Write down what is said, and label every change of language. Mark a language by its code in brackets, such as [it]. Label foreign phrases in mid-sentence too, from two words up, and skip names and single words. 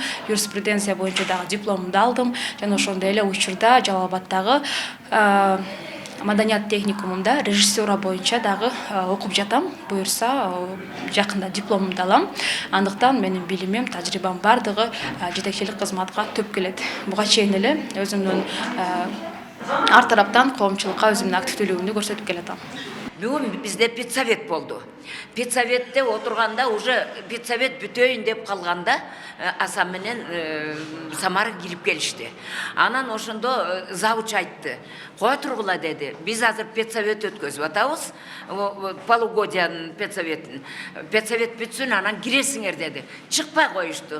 [ky] Юриспруденция боюнча дагы дипломумду алдым. Жана ошондой эле учурда Жалал Абадтагы маданият техникумунда режиссура боюнча дагы окуп жатам. Буюрса жакында дипломумду алам. Андыктан менин билимим, тажрыйбам бардыгы жетекчилик кызматка төп келет. Буга чейин эле өзүмдүн ар тараптан коомчулукка өзүмдүн активдүүлүгүмдү көрсөтүп келатам. [kk] Бүгін бізде педсовет болды. [ky] Педсоветте отырғанда уже педсовет бүтөйін деп қалғанда Асан менен Самара кирип келишти. Анан ошондо завуч айтты. Кой тургула деди. Биз азыр педсовет өткөзүп атабыз. Полугодиянын педсоветін. Педсовет бүтсүн, анан киресиңер деди. Чыкпай коюшту.